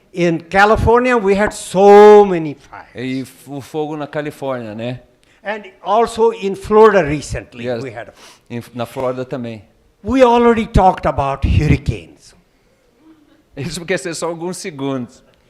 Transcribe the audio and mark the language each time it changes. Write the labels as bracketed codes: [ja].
[en] In California, we had so many fires. [pt] E o fogo na Califórnia, né? [en] And also in Florida recently, Yes. we had. [pt] Na Flórida também. [en] We already talked about hurricanes. [pt] Isso porque são só alguns segundos.